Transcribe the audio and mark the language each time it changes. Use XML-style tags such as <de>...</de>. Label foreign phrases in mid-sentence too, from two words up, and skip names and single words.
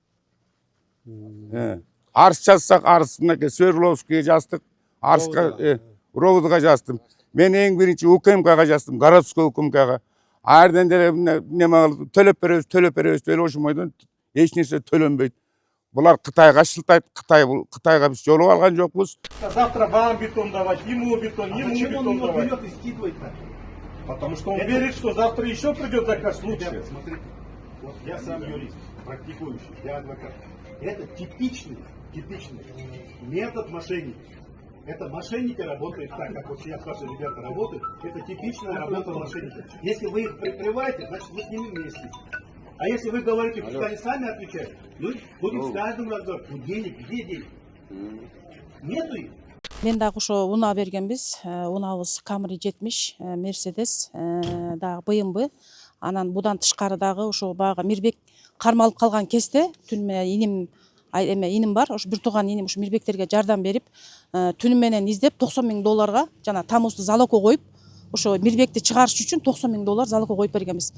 <ky>Арыз жазсак, арыз мынакей Свердловскийге жаздык, арызга Ровдга жаздым. Мен эң биринчи УКМКга жаздым, городской УКМКга. Айрдан деле неме төлөп беребиз деп ошомойдон эч нерсе төлөнбөйт. Булар Кытайга шылтайт, Кытайга биз жолуп алган жокпуз.</ky> <ru>Завтра вам бетон давать, ему бетон давать. Потому что он верит, что завтра еще придет заказ лучше. Смотрите, вот я сам юрист, практикующий, я адвокат. Это типичный метод мошенников. Это мошенники работают так, как вот сейчас ваши ребята работают. Это типичная работа мошенников. Если вы их прикрываете, значит вы с ними вместе. А если вы говорите, пусть они сами отвечают, мы будем с каждым разговаривать. Денег, где деньги? Нету их.</ru> <ky>Мен дагы ошо унаа бергенбиз. Унаабыз Camry 70, Mercedes, дагы BMW. Анан будан тышкары дагы ошо баягы Мирбек кармалып калган кезде түн менен иним бар. Ошо бир тууган иним ошо Мирбектерге жардам берип, түнү менен издеп $90.000 жана тамузду залогко коюп, ошо Мирбекти чыгарыш үчүн $90.000 залогко коюп бергенбиз.</ky>